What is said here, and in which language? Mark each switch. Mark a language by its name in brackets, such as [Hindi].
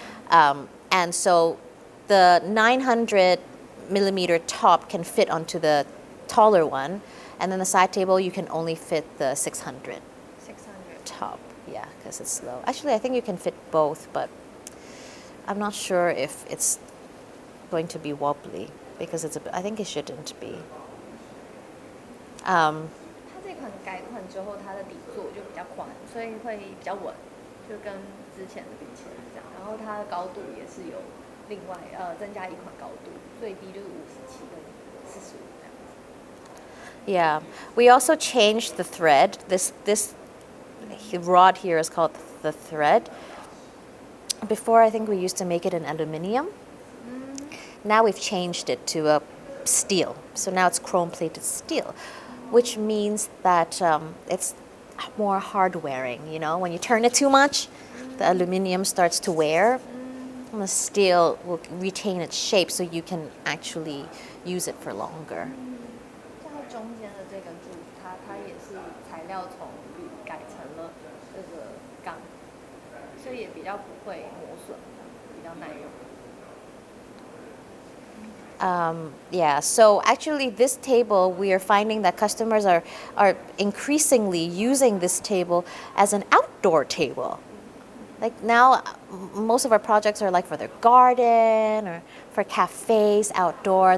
[English] And so the 900 millimeter top can fit onto the taller one, and then the side table you can only fit the 600 top. Yeah, because it's low. Actually, I think you can fit both, but I'm not sure if it's going to be wobbly because I think it shouldn't be. [Chinese] 它这款改款之后，它的底座就比较宽，所以会比较稳，就跟之前的比起来这样。然后它的高度也是有另外增加一款高度，最低就是57跟45这样子。 [English] Yeah, we also changed the thread. This rod here is called the thread. Before, I think we used to make it in aluminium. Now we've changed it to a steel. So now it's chrome-plated steel, which means that it's more hard-wearing. You know, when you turn it too much, the aluminium starts to wear. And the steel will retain its shape so you can actually use it for longer. [Chinese] 它中间的这个柱，它也是材料从铝改成了这个钢，所以也比较不会磨损，比较耐用。 [English] Yeah, so actually this table, we are finding that customers are increasingly using this table as an outdoor table. Like now, most of our projects are like for their garden or for cafes outdoor.